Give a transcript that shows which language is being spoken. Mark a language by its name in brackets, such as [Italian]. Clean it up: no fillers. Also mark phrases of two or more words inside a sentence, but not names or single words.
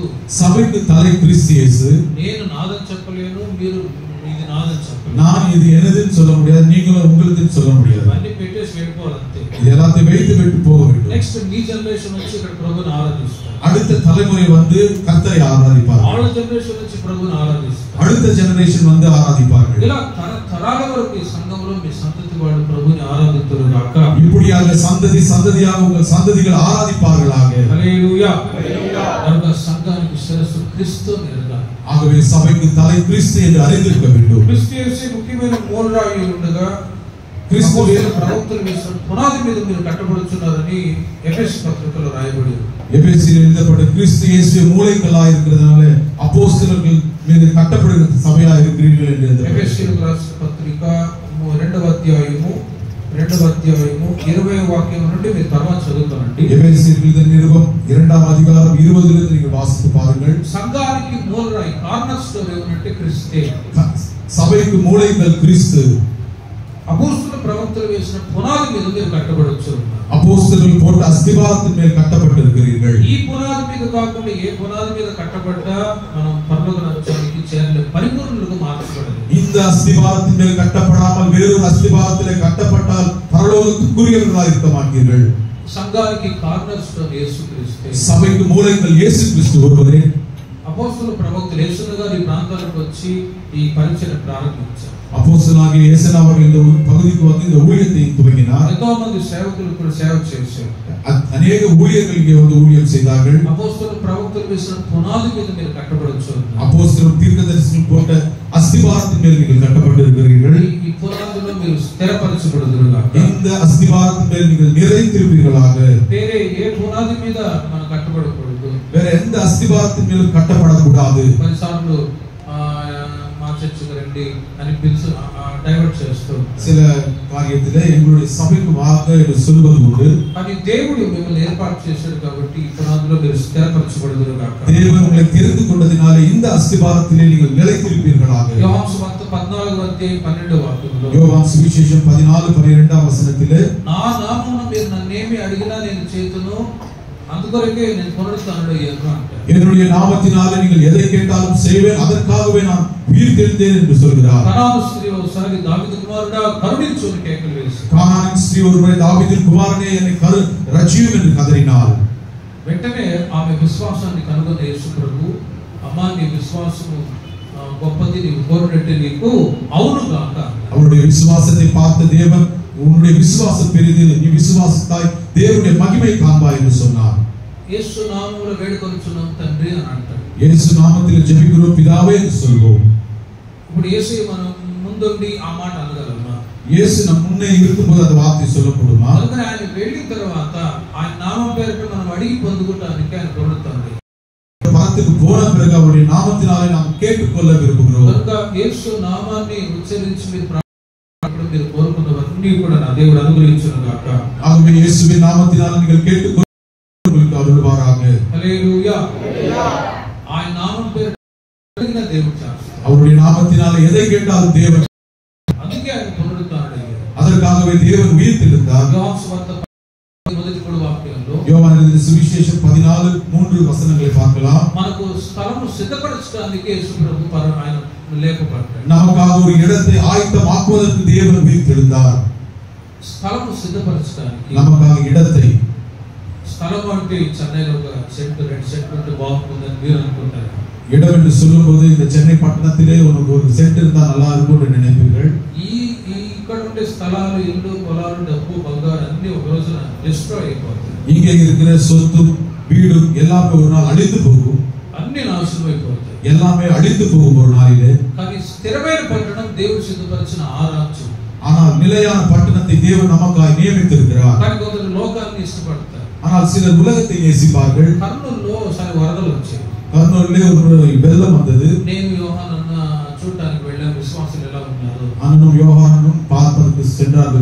[Tamil] சபைக்கு தலை கிறிஸ்து இயேசு. [Telugu] నేను నాదని చెప్పలేను, మీరు ఇది నాదని చెప్పలేను, [Tamil] நான் இது எனதுன்னு சொல்ல முடியாது, நீங்களும் உங்களுக்குன்னு சொல்ல முடியாது. [Telugu] అన్ని పెట్టేసి వెళ్ళిపోవాలంతే. [Tamil] இது எல்லாத்தையும் வைத்து விட்டு போக வேண்டும். [Telugu] నెక్స్ట్ మీ జనరేషన్ వచ్చి ఇక్కడ ప్రభుని ఆరాధిస్తారు, [Tamil] அடுத்த தலைமுறை வந்து கர்த்தரை ஆராதிப்பார்கள், [Telugu] వాళ్ళ జనరేషన్ వచ్చి ప్రభుని ఆరాధిస్తారు, [Tamil] அடுத்த ஜெனரேஷன் வந்து ஆராதிப்பார்கள். [Telugu] ఇలా తరాల వరకు ఈ సంఘంలో మీ సంతతి వాళ్ళు ప్రభుని ఆరాధిస్తారు గాక. [Tamil] இப்படியாக சந்ததியாக உங்கள் சந்ததிகள் ஆராதிப்பார்களாக. [Telugu] హల్లెలూయా. కనుక సంఘానికి శిరస్సు క్రీస్తు ఎరగాలి. [Tamil] ஆகவே சபைக்கு தலை கிறிஸ்து என்று அறிந்திருக்க வேண்டும். [Telugu] క్రీస్తు యేసు ముఖ్యమైన మూలరాయి ఉండగా క్రీస్తు ప్రవక్తలు వేసిన పునాది మీద మీరు కట్టబడుచున్నారని ఎఫెసీ పత్రికలో రాయబడి ఉంది. [Tamil] எபேசியில் எழுதப்பட்ட கிறிஸ்து இயேசு மூலைக்கல்லாய் இருக்கிறதுனால அப்போஸ்தலர்கள் மீது கட்டப்படுகிற சபையா இருக்கிறீர்கள் என்று எழுதப்பட்டிருக்கிறது. [Telugu] ఎఫెసీయులకు రాసిన పత్రిక 2వ అధ్యాయము 20వ వాక్యం నుండి మీరు తర్వాత చదువుతానండి. [Tamil] எபேசியருக்கு நிருபம் 2వ அதிகாரம் 20 நீங்கள் வாசித்து பாருங்கள். [Telugu] సంఘానికి మూలరాయి [English] corner stone [Telugu] ఏమంటే క్రీస్తే. [Tamil] சபைக்கு மூலைக்கல் கிறிஸ்து. [Telugu] అపోస్తలుల ప్రవక్తలు వేసిన పునాది మీద మీరు కట్టబడొచ్చు. [Tamil] அப்போஸ்தலர்கள் போட்ட அஸ்திபாரத்தின் மேல் கட்டப்பட்டிருக்கிறீர்கள். [Telugu] ఈ పునాది మీద కాకుండా ఏ పునాది మీద కట్టబడ్డా మనం పరలోక రాజ్యానికి చేరలే, పరిపూర్ణులుగా మార్చబడదు. [Tamil] இந்த அஸ்திபாரத்தின் மேல் கட்டப்படாமல் வேறொரு அஸ்திபாரத்திலே கட்டப்பட்டால் பரலோகத்துக்குரியவர்களாக இருக்க மாட்டீர்கள். [Telugu] సంఘానికి [English] corner stone [Telugu] యేసుక్రీస్తు. [Tamil] சபைக்கு மூலங்கள் இயேசு கிறிஸ்து ஒருவரே. [Telugu] అపోస్తలుల ప్రవక్తలు యేసును గారు ఈ ప్రాంతాలకు వచ్చి ఈ పరిచర్య ప్రారంభించారు. [Tamil] அப்போஸ்தலனாகிய యేసయ్య அவர்கள் இந்த பகுதிக்கு வந்து இந்த ஊழியத்தை துவங்கினார். [Telugu] ఎంతో మంది సేవకులు కూడా సేవ చేశారు. [Tamil] அநேக ஊழியர்கள் இங்கே வந்து ஊழியம் செய்தார்கள். [Telugu] అపోస్తలుల ప్రవక్తలు వేసిన పునాది మీద మీరు కట్టబడొచ్చు. [Tamil] அப்போஸ்தலர் தீர்க்கதரிசிகள் போட்ட அஸ்திபாரத்தின் மேல் நீங்கள் கட்டப்பட்டிருக்கிறீர்கள். [Telugu] ఈ పునాదిలో మీరు స్థిరపరచబడుదురుగాక. [Tamil] இந்த அஸ்திபாரத்தின் மேல் நீங்கள் நிலைத்திருப்பீர்களாக. [Telugu] వేరే ఏ పునాది మీద మనం కట్టబడకూడదు. [Tamil] வேற எந்த அஸ்திபாரத்தின் மேலும் கட்டப்படக்கூடாது. [Telugu] కొన్నిసార్లు మా చర్చకు రండి అని పిలుచు డైవర్ట్ చేస్తూ [Tamil] சில காரியத்திலே எங்களுடைய சபைக்கு வாங்க என்று சொல்வது உண்டு. [Telugu] కానీ దేవుడు మిమ్మల్ని ఏర్పాటు చేశాడు కాబట్టి ఈ పునాదిలో మీరు స్థిరపరచబడుదురుగాక. [Tamil] தேவன் உங்களை தெரிந்து கொண்டதினாலே இந்த அஸ்திபாரத்திலே நீங்கள் நிலைத்திருப்பீர்களாக. [Telugu] యోహాను సువార్త 14:12 [Tamil] யோவான் சுவிசேஷம் 14:12 [Telugu] నా నామమున మీరు నన్నేమి అడిగినా నేను చేతును, అందుకొరకే నేను పునరుత్థానుడు అయ్యాను అంటారు. [Tamil] என்னுடைய நாமத்தினாலே நீங்கள் எதை கேட்டாலும் செய்வேன், அதற்காகவே நான் உயிர் தெழுந்தேன் என்று சொல்கிறார். [Telugu] కనాను స్త్రీ ఒకసారి దావీదు కుమారుడా కరుణించు అని కేకలు వేసి [Tamil] கானானின் ஸ்திரீ ஒருவரை தாவீதின் குமாரனே என்னை ரட்சியும் என்று கதறினாள். [Telugu] వెంటనే ఆమె విశ్వాసాన్ని కనుగొన్న యేసు ప్రభు, అమ్మా నీ విశ్వాసము గొప్పది, నీవు కోరినట్టు నీకు అవును గాక. [Tamil] அவருடைய விசுவாசத்தை பார்த்த தேவன், உன்னுடைய விசுவாசம் பெரிது, நீ விசுவாசித்தாய், தேவனுடைய மகிமை காண்பாய் என்று சொன்னார். [Telugu] యేసు నామములో వేడుకొనుచున్నాం తండ్రి అని అంటాడు. [Tamil] యేసు నామத்தில் ஜெபிக்கிறோம் பிதாவே என்று சொல்வோம். [Telugu] ఇప్పుడు యేసు మనం ముందుండి ఆ మాట అనగలమా? [Tamil] యేసు நம்ம முன்னே இருக்கும்போது அந்த வார்த்தை சொல்லப்படுமா? [Telugu] అందుకని ఆయన వెళ్ళిన తర్వాత ఆయన నామం పేరుట మనం అడిగి పొందుకోవడానికి ఆయన తోడుతాడు. [Tamil] பரத்துக்கு போன பிறகு அவருடைய நாமத்தினாலே நாம் கேட்டுக்கொள்ள விரும்புகிறோம். [Telugu] కనుక యేసు నామాన్ని ఉచ్చరించి మీరు కోరుకున్నవన్నీ కూడా నా దేవుడు అనుగ్రహించును గాక. [Tamil] ஆகவே இயேசுவின் நாமத்தினாலே நீங்கள் கேட்டுக்கொள்ள அருள்வாராக. [Telugu] హల్లెలూయా. ఆయన నామం పేరు అడిగిన దేవుడు చేస్తాడు. [Tamil] அவருடைய நாமத்தினாலே எதை கேட்டாலும் தேவன், [Telugu] అందుకే ఆయన పునరుత్థానుడు. [Tamil] அதற்காகவே தேவன் உயிர்த்தெழுந்தார். [Telugu] యోహాను సువార్త 1 వాక్యంలో [Tamil] யோவான் எழுதின சுவிசேஷம் 14:3 வசனங்களை பார்க்கலாம். [Telugu] మనకు స్థలము సిద్ధపరచడానికి యేసు ప్రభు ఆయన లేపబడ్డాడు. [Tamil] நமக்காக ஒரு இடத்தை ஆயத்தமாக்குவதற்கு தேவன் உயிர்த்தெழுந்தார். [Telugu] స్థలము సిద్ధపరచడానికి [Tamil] நமக்காக இடத்தை, [Telugu] స్థలం అంటే చెన్నైలో ఒక సెంట్ 2 సెంట్ ఉంటే బాగుంటుందని మీరు అనుకుంటారు. [Tamil] இடம் என்று சொல்லும்போது இந்த சென்னை பட்டணத்திலே ஒரு சென்ட் இருந்தா நல்லா இருக்கும் என்று நினைப்பீர்கள். [Telugu] ఇక్కడ ఉండే స్థలాలు, ఇల్లు, పొలాలు, డబ్బు, బంగారు అన్ని ఒక రోజున డిస్ట్రాయ్ అయిపోతాయి. [Tamil] இங்கே இருக்கிற சொத்து, வீடு எல்லாமே ஒரு நாள் அழிந்து போகும். [Telugu] అన్ని నాశనం అయిపోతాయి. [Tamil] எல்லாமே அழிந்து போகும் ஒரு நாளிலே. [Telugu] కానీ స్థిరమైన పట్టణం దేవుడు సిద్ధపరిచిన ఆ రాజ్యం. [Tamil] ஆனால் நிலையான பட்டணத்தை தேவன் நமக்காக நியமித்திருக்கிறார். [Telugu] కానీ కొందరు లోకాన్ని ఇష్టపడతారు. [Tamil] ஆனால் சிலர் உலகத்தை நேசிப்பார்கள். [Telugu] కర్నూలులో ఒకసారి వరదలు వచ్చాయి. [Tamil] கர்னூலிலே ஒரு வெள்ளம் வந்தது. [Telugu] నేను యోహానన్న చూడడానికి వెళ్ళాను, విశ్వాసులు ఎలా ఉన్నారు. [Tamil] அண்ணனும் யோவானும் பார்ப்பதற்கு சென்றார்கள்.